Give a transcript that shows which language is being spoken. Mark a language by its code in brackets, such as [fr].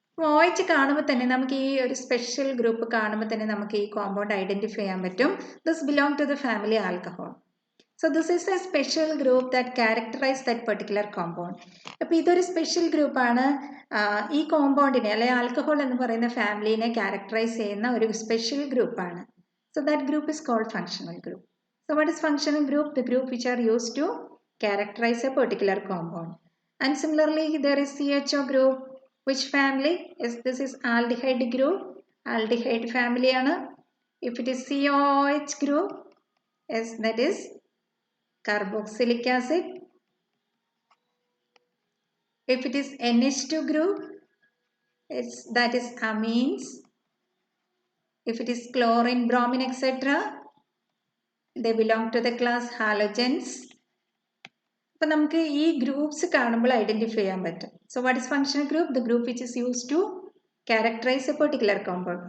[ml] OH കാണുമ്പോൾ തന്നെ നമുക്ക് ഈ ഒരു സ്പെഷ്യൽ ഗ്രൂപ്പ് കാണുമ്പോൾ തന്നെ നമുക്ക് ഈ കോമ്പൗണ്ട് ഐഡന്റിഫൈ ചെയ്യാൻ പറ്റും. [en] This belong to the family alcohol. So this is a special group that characterize that particular compound. [ml] അപ്പോൾ ഇതൊരു സ്പെഷ്യൽ ഗ്രൂപ്പാണ്. ഈ കോമ്പൗണ്ടിനെ അല്ലെങ്കിൽ ആൽക്കഹോൾ എന്ന് പറയുന്ന ഫാമിലിനെ ക്യാരക്ടറൈസ് ചെയ്യുന്ന ഒരു സ്പെഷ്യൽ ഗ്രൂപ്പാണ്. [en] So that group is called functional group. So what is functional group? The group which are used to characterize a particular compound. And similarly, there is CHO group. Which family? Yes, this is aldehyde group. Aldehyde family ആണ്. If it is COOH group, yes, that is carboxylic acid. If it is NH2 group, that is amines. If it is chlorine, bromine, etc., they belong to the class halogens. [ml] അപ്പോൾ നമുക്ക് ഈ groups കാണുമ്പോൾ identify ചെയ്യാൻ പറ്റും. [en] So what is functional group? The group which is use to characterize a particular compound.